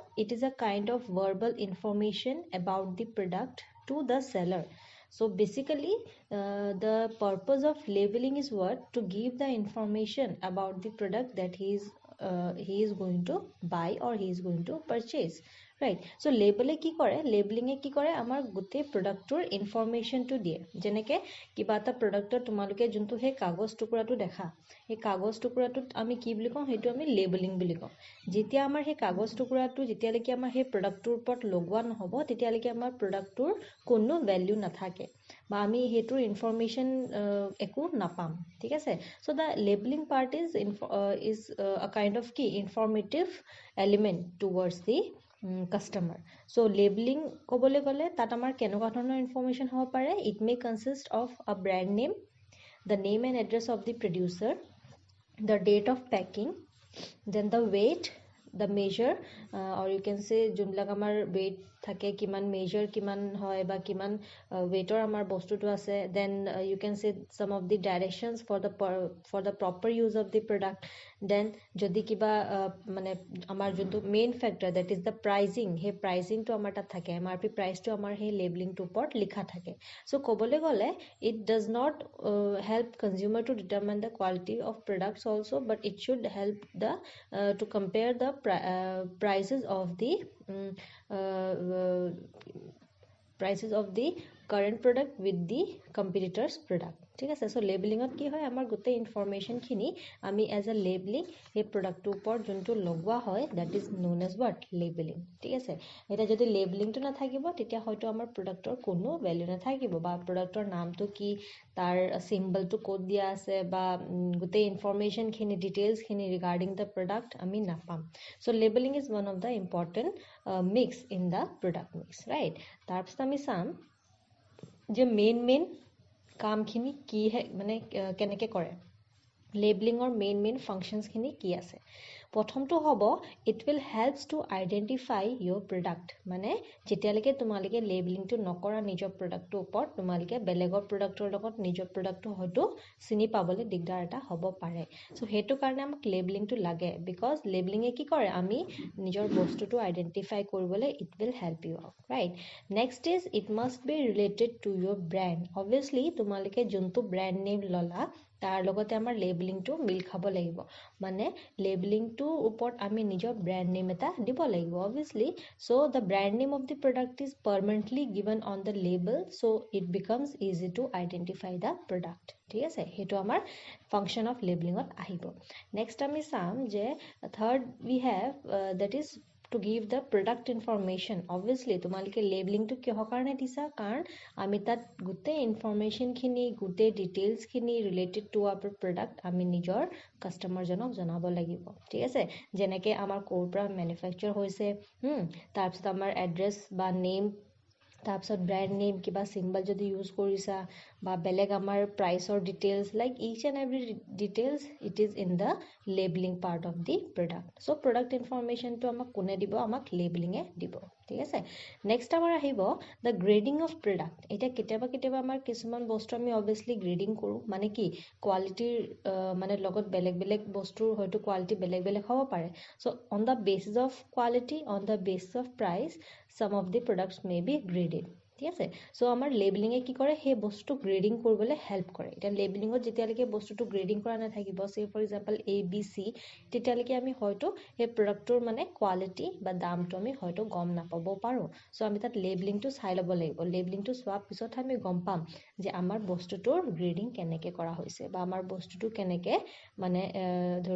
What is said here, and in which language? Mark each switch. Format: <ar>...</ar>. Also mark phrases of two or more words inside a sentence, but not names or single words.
<en>It is a kind of verbal information about the product to the seller. So basically the purpose of labeling is what? To give the information about the product that he is going to buy or he is going to purchase, right? So label</en> <as>কি কৰে? Labeling কি কৰে? আমাৰ গোটেই প্ৰডাক্টৰ ইনফৰমেশনটো দিয়ে। যেনেকে কিবা এটা প্ৰডাক্টত তোমালোকে যোনটো হে কাগজ টুকুৰাটো দেখা, এই কাগজ টুকুৰাটোত আমি কি বুলি কওঁ? সেইটো আমি লেবেলিং বুলি কওঁ। যেতিয়া আমাৰ সেই কাগজ টুকুৰাটো যেতিয়ালৈকে আমাৰ সেই প্ৰডাক্টটোৰ ওপৰত লগোৱা নহব, তেতিয়ালৈকে আমাৰ প্ৰডাক্টটোৰ কোনো ভ্যালু নাথাকে বা আমি হেতুৰ ইনফৰমেশন একো নাপাম, ঠিক আছে?</as> <en>So the labeling part is a kind of key informative element towards the customer. So labeling</en> <as>কবলে গলে তাত আমাৰ কেনেকুৱা ধৰণৰ ইনফৰমেশন হ'ব পাৰে?</as> <en>It may consist of a brand name, the name and address of the producer, the date of packing, then the weight, the measure, or you can say</en> <as>যোনবিলাক আমাৰ weight থাকে, কিমান measure কিমান হয় বা কিমান weightor আমাৰ বস্তুটো আছে.</as> <en>Then you can say some of the directions for the proper use of the product. Then</en> <as>যদি কিবা মানে আমাৰ যোনটো</as> <en>main factor, that is the pricing,</en> <as>সেই pricing টো আমাৰ তাত থাকে,</as> <en>MRP price</en> <as>টো আমাৰ সেই labeling টো ওপৰত লিখা থাকে.</as> <en>So</en> <as>কবলে গলে</as> <en>it does not help consumer to determine the quality of products also, but it should help the to compare the prices of the current product with the competitors product,</en> <as>ঠিক আছে? সো লেবেলিংত কি হয়? আমাৰ গোটেই ইনফৰমেশন খিনি আমি</as> <en>as a labeling</en> <as>সেই প্ৰডাক্টটোৰ ওপৰত যোনটো লগোৱা হয়,</as> <en>that is known as what? Labeling,</en> <as>ঠিক আছে? এটা যদি লেবেলিংটো নাথাকিব, তেতিয়া হয়তো আমাৰ প্ৰডাক্টৰ কোনো ভ্যালু নাথাকিব, বা প্ৰডাক্টৰ নামটো কি, তাৰ সিম্বলটো কোড দিয়া আছে, বা গোটেই ইনফৰমেশন খিনি, ডিটেইলছ খিনি</as> <en>regarding the product</en> <as>আমি নাপাম।</as> <en>So labeling is one of the important mix in the product mix, right?</en> <as>তাৰপিছত আমি চাম যে মেইন কামখিনি কি হে, মানে কেনেকে কৰে, লেবেলিঙৰ</as> <en>main functions</en> <as>খিনি কি আছে। প্ৰথমটো হ'ব,</as> <en>it will helps to identify your product.</en> <as>মানে যেতিয়ালৈকে তোমালোকে লেবেলিংটো নকৰা নিজৰ প্ৰডাক্টৰ ওপৰত, তোমালোকে বেলেগৰ প্ৰডাক্টৰ লগত নিজৰ প্ৰডাক্টটো হয়তো চিনি পাবলৈ দিগদাৰ এটা হ'ব পাৰে। সো সেইটো কাৰণে আমাক লেবেলিংটো লাগে, বিকজ লেবেলিঙে কি কৰে? আমি নিজৰ বস্তুটো আইডেন্টিফাই কৰিবলৈ</as> <en>it will help you out, right? Next is it must be related to your brand.</en> <as>Obviously তোমালোকে যোনটো</as> <en>brand name</en> <as>ললা তাৰ লগতে আমাৰ লেবেলিংটো মিল খাব লাগিব, মানে লেবেলিংটোৰ ওপৰত আমি নিজৰ</as> <en>brand name</en> <as>এটা দিব লাগিব,</as> <en>obviously. So the brand name of the product is permanently given on the label, so it becomes easy to identify the product,</en> <as>ঠিক আছে? হেতু আমাৰ</as> <en>function of labeling-ত আহিব। Next</en> <as>আমি চাম যে</as> <en>third we have that is to give the product information.</en> <as>Obviously তোমালোকে লেবেলিংটো কিহৰ কাৰণে দিছা? কাৰণ আমি তাত গোটেই ইনফৰমেশন খিনি, গোটেই ডিটেইলছ খিনি</as> <en>related to our product</en> <as>আমি নিজৰ কাস্টমাৰজনক জনাব লাগিব, ঠিক আছে? যেনেকে আমাৰ ক'ৰ পৰা ম্যানুফ্যাকচাৰ হৈছে, তাৰপিছত আমাৰ এড্ৰেছ বা নেম, তাৰপিছত</as> <en>brand name,</en> <as>কিবা সিম্বল যদি ইউজ কৰিছা, বা বেলেগ আমাৰ প্ৰাইচৰ</as> <en>details like each and every details it is in the labeling part of the product</en> <as>চ' প্ৰডাক্ট ইনফৰমেশ্যনটো আমাক কোনে দিব আমাক লেবেলিঙে দিব ঠিক আছে নেক্সট আমাৰ আহিব</as> <en>the grading of product</en> <as>এতিয়া কেতিয়াবা আমাৰ কিছুমান বস্তু আমি অবভিয়াছলি গ্ৰেডিং কৰোঁ মানে কি কোৱালিটিৰ মানে লগত বেলেগ বেলেগ বস্তুৰ হয়তো কোৱালিটি বেলেগ বেলেগ হ'ব পাৰে</as> <en>so on the basis of quality on the basis of price some of the products may be graded</en> <as>ঠিক আছে চ' আমাৰ লেবেলিঙে কি কৰে সেই বস্তুটো গ্ৰেডিং কৰিবলৈ হেল্প কৰে এতিয়া লেবেলিঙত যেতিয়ালৈকে বস্তুটো গ্ৰেডিং কৰা নাথাকিব</as> <en>say for example</en> <as>ABC তেতিয়ালৈকে আমি হয়তো সেই প্ৰডাক্টটোৰ মানে কোৱালিটি বা দামটো আমি হয়তো গম নাপাব পাৰোঁ চ' আমি তাত লেবেলিংটো চাই ল'ব লাগিব লেবেলিংটো চোৱাৰ পিছতহে আমি গম পাম যে আমাৰ বস্তুটোৰ গ্ৰেডিং কেনেকৈ কৰা হৈছে বা আমাৰ বস্তুটো কেনেকৈ মানে ধৰি</as>